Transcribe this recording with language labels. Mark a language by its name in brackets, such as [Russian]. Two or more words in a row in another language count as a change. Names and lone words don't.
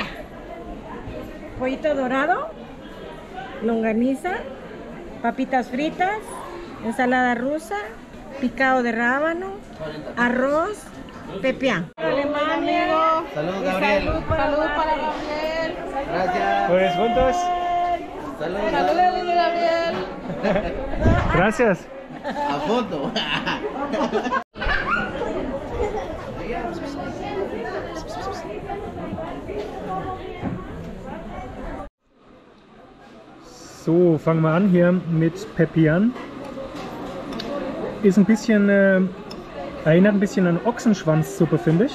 [Spanish] Pollito dorado, longaniza, papitas fritas, ensalada rusa, picado de rábano, arroz, pepián. Alemania. Saludos, Gabriel. Salud para Gabriel. Gracias. Pues juntos. Saludos. Saludos, Gabriel. Gracias. A foto. [German] So, fangen wir an hier mit Pepian. Ist ein bisschen, erinnert ein bisschen an Ochsenschwanzsuppe, finde ich.